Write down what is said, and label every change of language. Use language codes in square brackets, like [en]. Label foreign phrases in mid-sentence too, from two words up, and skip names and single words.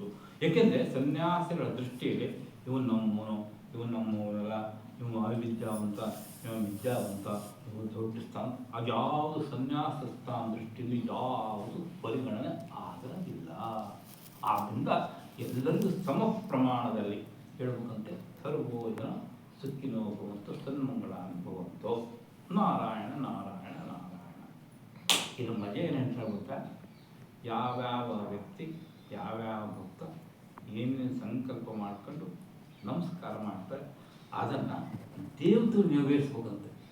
[kn] ಯಾಕೆಂದ್ರೆ ಸನ್ಯಾಸಿಗಳ ದೃಷ್ಟಿಯಲ್ಲಿ ಇವನು ನಮ್ಮವನಲ್ಲ, ಇವನು ಅವಿದ್ಯಾವಂತ, ಇವನು ವಿದ್ಯಾವಂತ, ಇವನು ದೊಡ್ಡ ಸ್ಥಾನ, ಅದ್ಯಾವುದು ಸನ್ಯಾಸ ಸ್ಥಾನ ದೃಷ್ಟಿಯಲ್ಲಿ ಯಾವುದು ಪರಿಗಣನೆ ಆಗಲಿಲ್ಲ. ಆದ್ದರಿಂದ ಎಲ್ಲರಿಗೂ ಸಮ ಪ್ರಮಾಣದಲ್ಲಿ ಹೇಳಬೇಕಂತೆ [sa] ಸರ್ವೋಜನ ಸುಖಿನೋ ಭವಂತು ಸನ್ಮಂಗಳಾನಿ ಭವಂತು [kn] ನಾರಾಯಣ ನಾರಾಯಣ ನಾರಾಯಣ. ಇದು ಮಜೆ ಏನು ಹೇಳ್ತಾ, ಯಾವ್ಯಾವ ವ್ಯಕ್ತಿ ಯಾವ್ಯಾವ ಭಕ್ತ ಏನೇನು ಸಂಕಲ್ಪ ಮಾಡ್ಕೊಂಡು ನಮಸ್ಕಾರ ಮಾಡ್ತಾರೆ ಅದನ್ನು ದೇವತೆ ನೆರವೇರಿಸ್ಬೇಕಂತೆ.